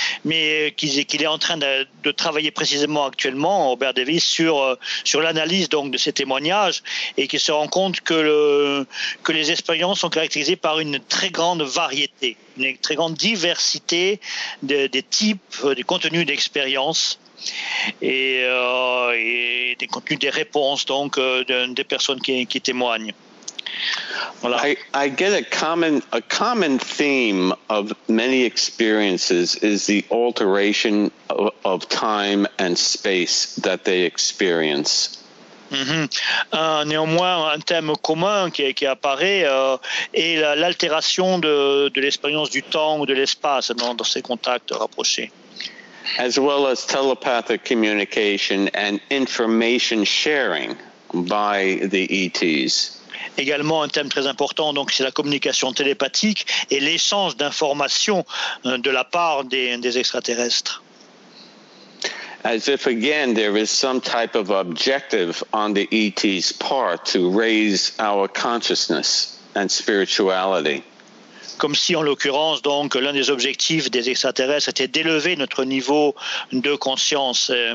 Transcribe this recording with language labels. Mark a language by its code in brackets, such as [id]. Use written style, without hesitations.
[fr] mais qu'il est en train de travailler précisément actuellement, Robert Davis, sur l'analyse donc de ces témoignages, et qu'il se rend compte que les expériences sont caractérisées par une très grande variété, une très grande diversité des types, des contenus d'expériences et des contenus des réponses donc des personnes qui témoignent. Voilà. [en] I get a common theme of many experiences is the alteration of time and space that they experience. Mm-hmm. [fr] Néanmoins, un thème commun qui apparaît est l'altération de l'expérience du temps ou de l'espace dans ces contacts rapprochés. [en] As well as telepathic communication and information sharing by the ETs. [fr] Également un thème très important, donc c'est la communication télépathique et l'échange d'informations de la part des extraterrestres. [en] As if, again, there is some type of objective on the ET's part to raise our consciousness and spirituality. [fr] Comme si, en l'occurrence, donc, l'un des objectifs des extraterrestres était d'élever notre niveau de conscience.